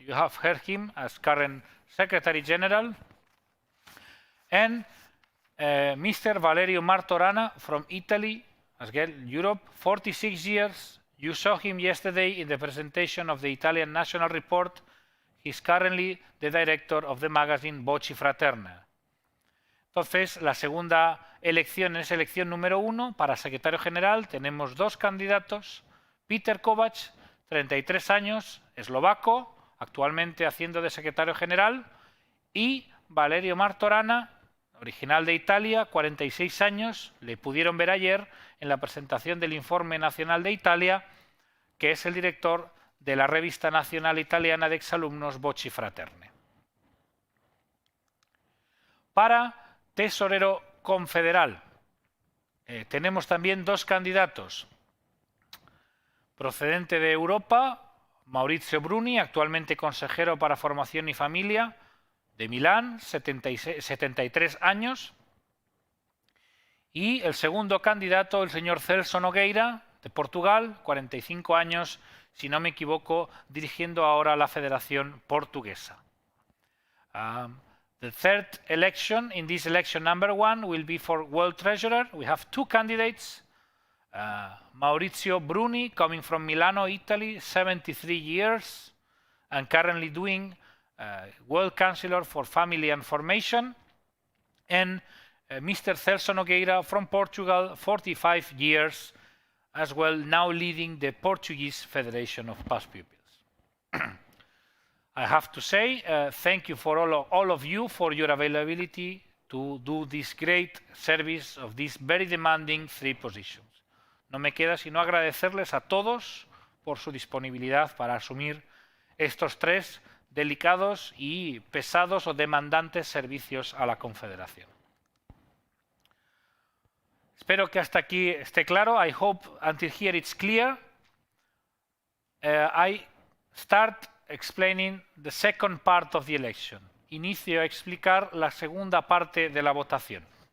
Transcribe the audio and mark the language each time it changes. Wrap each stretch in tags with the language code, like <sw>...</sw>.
<en>You have heard him as current Secretary General. And Mr. Valerio Martorana from Italy, as well, Europe, 46 years. You saw him yesterday in the presentation of the Italian National Report. He's currently the director of the magazine Voci Fraterna.</en> <es>Entonces, la segunda elección es elección número 1 para secretario general. Tenemos dos candidatos. Peter Kovac, 33 años, eslovaco, actualmente haciendo de secretario general. Y Valerio Martorana, original de Italia, 46 años. Le pudieron ver ayer en la presentación del Informe Nacional de Italia, que es el director de la revista nacional italiana de exalumnos Voci Fraterne. Para tesorero confederal, tenemos también dos candidatos. Procedente de Europa, Maurizio Bruni, actualmente consejero para Formación y Familia, de Milán, 73 años. Y el segundo candidato, el señor Celso Nogueira, de Portugal, 45 años, si no me equivoco, dirigiendo ahora la Federación Portuguesa.</es> <en>The third election in this election number 1 will be for World Treasurer. We have two candidates. Maurizio Bruni, coming from Milano, Italy, 73 years, and currently doing World Counselor for Family and Formation. And Mr. Celso Nogueira from Portugal, 45 years, as well, now leading the Portuguese Federation of Past Pupils. I have to say thank you for all of you for your availability to do this great service of these very demanding three positions.</en> <es>No me queda sino agradecerles a todos por su disponibilidad para asumir estos tres delicados y pesados o demandantes servicios a la Confederación. Espero que hasta aquí esté claro.</es> <en>I hope until here it's clear. I start explaining the second part of the election.</en> <es>Inicio a explicar la segunda parte de la votación.</es>